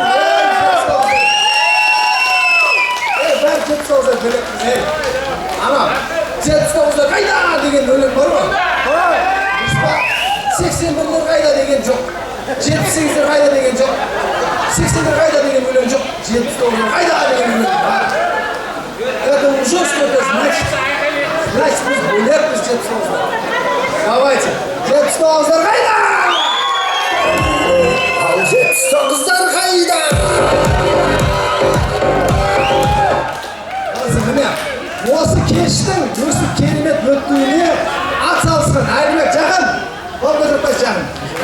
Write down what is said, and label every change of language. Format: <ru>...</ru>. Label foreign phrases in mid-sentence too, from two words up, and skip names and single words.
<kk>Бәрі 79-дар бөлекпіз. Ана, 79-дар қайда деген өлең бар ма? 81-дер қайда деген жоқ. 78-дер қайда деген жоқ. 80-дер қайда деген өлең жоқ. 79-дер қайда деген өлең бар.</kk> <ru>Это уже что-то значит. Значит,</ru> <kk>біз бөлекпіз 79-дар. Давайте. 79-дар қайда? Ал 79-дар қайда? Осы кештің өсіп керемет өтуіне атсалысқан Әлбек жақын, Болғызырпас жақын.</kk>